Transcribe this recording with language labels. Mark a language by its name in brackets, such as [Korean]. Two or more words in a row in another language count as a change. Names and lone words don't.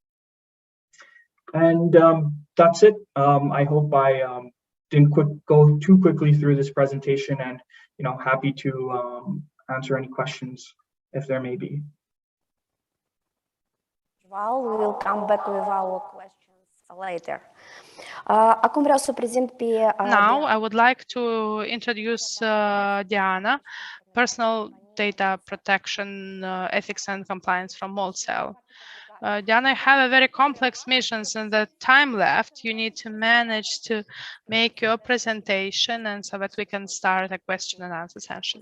[English] And that's it. I hope I didn't go too quickly through this presentation, and happy to answer any questions if there may be. Well, we will come back with our questions later. [Romanian] Acum vreau să prezint pe [English] Now I would like to introduce Diana, Personal Data Protection, Ethics and Compliance from Molcel. Diana, I have a very complex mission, and the time left, you need to manage to make your presentation, and so that we can start a question and answer session.